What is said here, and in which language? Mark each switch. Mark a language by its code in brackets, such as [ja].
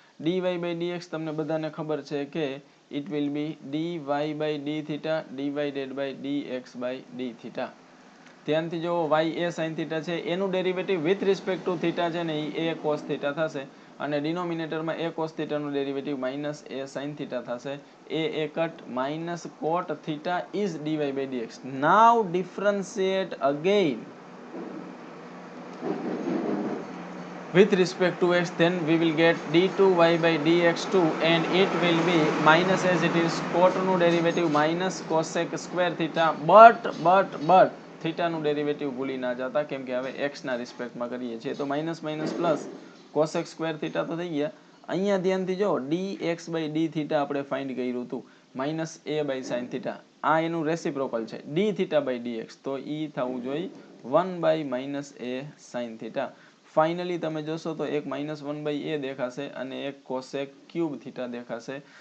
[gu] dy/dx તમને બધાને ખબર છે કે [en] it will be [gu] dy/d θ divided by dx/d θ. ધ્યાનથી જો y એ sin θ છે, એનું ડેરિવેટિવ વિથ રિસ્પેક્ટ ટુ θ છે ને એ a cos θ થશે, અને ડિનોમિનેટરમાં a cos θ નું ડેરિવેટિવ -a sin θ થશે. [en] a કટ, minus cot θ is dy/dx. Now differentiate again with respect to x, then we will get d2y/dx2, and it will be minus, as it is, cot નું derivative minus cosec square θ, but θ [gu] નું derivative ભૂલી ના જતા, કેમ કે હવે x ના રિસ્પેક્ટમાં કરીએ છીએ. તો minus minus plus cosec square θ તો થઈ ગયા. અહીંયા ધ્યાનથી જો dx/d θ આપણે ફાઇન્ડ કર્યું હતું, -a/sin θ, આ એનું રેસિપ્રોકલ છે dθ/dx, તો ઈ થવું જોઈએ 1/-a sin θ. ફાઇનલી તમે જોશો તો એક -1/a દેખાશે અને એક કોસેક ક્યુબ થીટા દેખાશે.